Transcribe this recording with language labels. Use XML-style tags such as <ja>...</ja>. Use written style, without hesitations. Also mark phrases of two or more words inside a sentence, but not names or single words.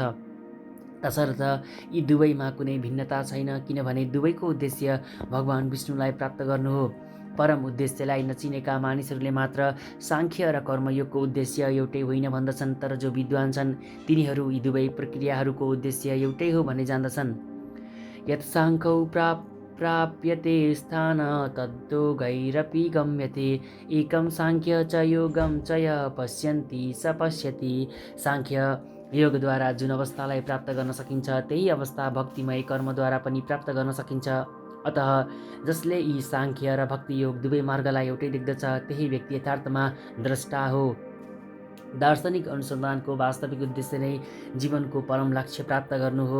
<ne>तसर्थ यी दुवैमा कुनै भिन्नता छैन, किनभने दुवैको उद्देश्य भगवान विष्णुलाई प्राप्त गर्नु हो। परम उद्देश्यलाई नचिनेका मानिसहरूले मात्र साङ्ख्य र कर्मयोगको उद्देश्य एउटै होइन भन्दछन्, तर जो विद्वान छन् तिनीहरू यी दुवै प्रक्रियाहरूको उद्देश्य एउटै हो भन्ने जान्दछन्।</ne> <sa>यत् साङ्ख्यौ प्राप्यते स्थान तद्योगैरपि गम्यते एकं साङ्ख्य च योगं च य पश्यन्ति स पश्यति।</sa> <ne>साङ्ख्य योगद्वारा जुन अवस्थालाई प्राप्त गर्न सकिन्छ त्यही अवस्था भक्तिमय कर्मद्वारा पनि प्राप्त गर्न सकिन्छ। अतः जसले यी साङ्ख्य र भक्ति योग दुवै मार्गलाई एउटै देख्दछ त्यही व्यक्ति यथार्थमा द्रष्टा हो। दार्शनिक अनुसन्धानको वास्तविक उद्देश्य नै जीवनको परम लक्ष्य प्राप्त गर्नु हो।</ne>